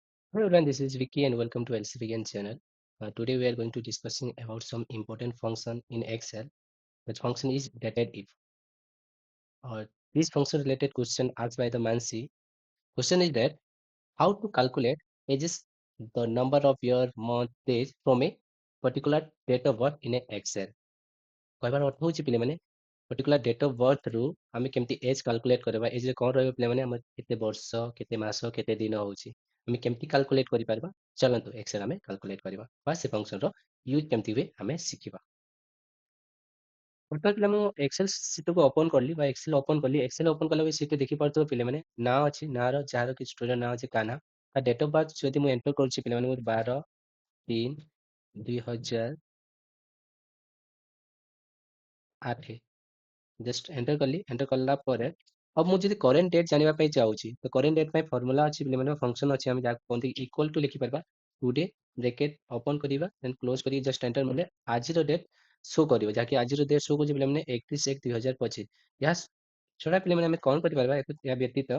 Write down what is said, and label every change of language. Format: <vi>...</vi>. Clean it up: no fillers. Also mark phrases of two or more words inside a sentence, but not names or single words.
<en>Hello everyone, this is Vicky and welcome to LC Begin channel. Today we are going to discussing about some important function in Excel. That function is Datedif. This function related question asked by the Mansi. Question is that how to calculate ages the number of year, month, days from a particular date of birth in a Excel.</en> <or>କହିବାର ଅର୍ଥ ହେଉଛି ପିଲାମାନେ</or> <en>particular date of birth</en> <or>ରୁ ଆମେ କେମିତି</or> <en>age calculate</en> <or>କରିବା ଏଜ୍ ରେ କ'ଣ ରହିବ ପିଲାମାନେ ଆମର କେତେ ବର୍ଷ କେତେ ମାସ କେତେ ଦିନ ହେଉଛି ଆମେ କେମିତି କାଲକୁଲେଟ୍ କରିପାରିବା ଚାଲନ୍ତୁ ଏକ୍ସେଲ୍ ଆମେ କାଲକୁଲେଟ୍ କରିବା ବା ସେ ଫଙ୍କସନର ୟୁଜ୍ କେମିତି ହୁଏ ଆମେ ଶିଖିବା ବର୍ତ୍ତମାନ ପିଲା ମୁଁ</or> <en>Excel sheetକୁ open</en> <or>କଲି ବା</or> <en>Excel open</en> <or>କଲି</or> <en>Excel open</en> <or>କଲା ପରେ ସିଟ୍ ଦେଖିପାରୁଥିବ ପିଲାମାନେ ନାଁ ଅଛି ନାଁର ଯାହାର କି ଷ୍ଟୁଡେଣ୍ଟ ନାଁ ଅଛି କାହ୍ନା ତା</or> <en>date of birth</en> <or>ଯଦି ମୁଁ ଏଣ୍ଟର କରୁଛି ପିଲାମାନେ ମୋର 12/3/2008</or> <en>just enter</en> <or>କଲି enter କଲା ପରେ अब ମୁଁ ଯଦି</or> <en>current date</en> <or>ଜାଣିବା ପାଇଁ ଚାହୁଁଛି ତ</or> <en>current date</en> <or>ପାଇଁ ଫର୍ମୁଲା ଅଛି ପିଲାମାନେ ଫଙ୍କସନ୍ ଅଛି ଆମେ ଯାହାକୁ କୁହନ୍ତି</or> <en>equal to</en> <or>ଲେଖିପାରିବା</or> <en>today bracket open</en> <or>କରିବା ଦେନ୍ କ୍ଲୋଜ୍ କରିକି</or> <en>just enter</en> <or>ମାରିଲେ ଆଜିର</or> <en>date show</en> <or>କରିବ ଯାହାକି ଆଜିର</or> <en>date show</en> <or>କରୁଛି ପିଲାମାନେ 31/1/2025 ଏହା ଛଡ଼ା ପିଲାମାନେ ଆମେ କ'ଣ କରିପାରିବା ଏହା ବ୍ୟତୀତ</or>